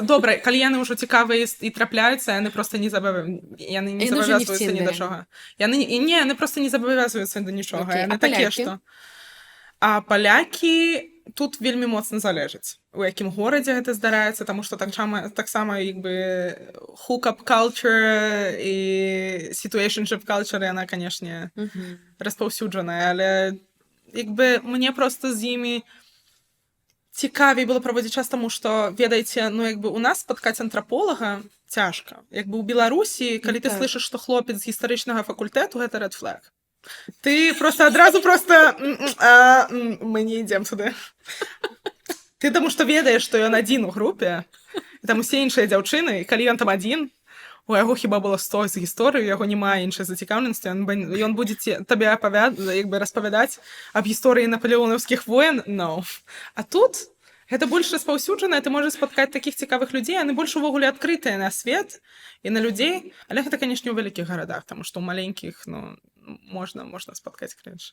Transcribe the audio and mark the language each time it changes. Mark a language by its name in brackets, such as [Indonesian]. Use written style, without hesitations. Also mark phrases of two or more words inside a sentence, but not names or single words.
[Belarusian] Добра, калі яны ўжо цікавыя і трапляюцца, яны просто не забавязваюцца ні да чага. Яны просто не забавязваюцца да нічога. Яны такія, што... А палякі тут вельмі моцна залежыць, у якім горадзе гэта здараецца, таму што таксама [English] hook-up culture [Belarusian] і [English] situationship culture, [Belarusian] яна, канешне, распаўсюджаная, але мне проста з імі цікавей было праводзіць час, таму што, ведаеце, у нас спаткаць антраполага цяжка. У Беларусі, калі ты слышыш, што хлопец з гістарычнага факультэту, гэта [English] red flag. [Belarusian] Ты адразу мы не ідзем сюды. Ты таму што ведаеш, што ён адзін у групе, і там усе іншыя дзяўчыны, і калі ён там адзін, у яго хіба было 100 з гісторыі, у яго няма іншай зацікаўленасці, ён будзе табе распавядаць аб гісторыі напалеонаўскіх воен, А тут гэта больш распаўсюджана, ты можаш спаткаць такіх цікавых людзей, яны больш увогуле адкрытыя на свет і на людзей, але гэта, канешне, у вялікіх гарадах, таму што ў маленькіх, можна спаткаць крынж.